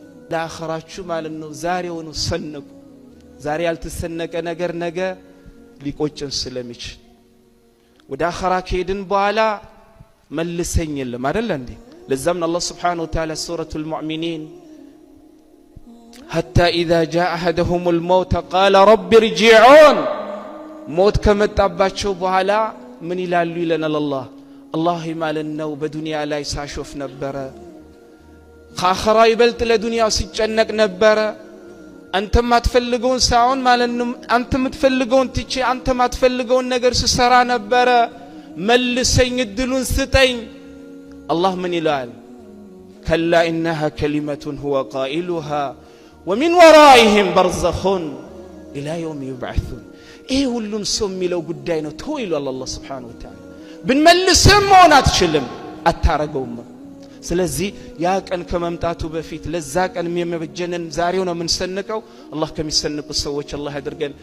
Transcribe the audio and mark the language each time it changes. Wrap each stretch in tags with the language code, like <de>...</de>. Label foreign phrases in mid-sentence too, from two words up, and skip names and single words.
<am>ለአኺራችሁ ማለት ነው ዛሬውኑ ሰነቁ ዛሬ ያልተሰነቀ ነገር ነገ ሊቆጭን ስለሚችል ወደ አኺራ ከሄድን በኋላ መልሰኝ የለም አይደል እንዴ ለዛም አላህ</am> <ar>سبحانه وتعالى</ar> <am>ሱረቱል ሙእሚኒን حتى</am> <ar>إذا جاء أحدهم الموت قال رب ارجعون</ar> <am>موت ከመጣባቸው በኋላ ምን ይላሉ ይለናል الله ማለነው በዱንያ ላይ ሳሾፍ ነበረ ከአኺራ ይበልጥ ለዱንያ ሲጨነቅ ነበረ አንተ ማትፈልገውን ሳይሆን ማለነው አንተ የምትፈልገውን ትቼ አንተ ማትፈልገውን ነገር ስሰራ ነበረ መልሰኝ እድሉን ስጠኝ</am> <ar>الله من</ar> <am>ይላል</am> <ar>كلا إنها كلمة هو قائلها ومن ورائهم برزخ إلى يوم يبعثون</ar> <am>إيه ሁሉም ሰው የሚለው ጉዳይ ነው ተወይሉ</am> <ar>الله سبحانه وتعالى</ar> <am>ብንመልስም መሆን አትችልም አታረገውም ስለዚህ ያ ቀን ከመምጣቱ በፊት ለዛ ቀን የሚመጀነን ዛሬው ነው የምንሰንቀው አላህ ከሚሰንቁ ሰዎች አላህ ያድርገን</am>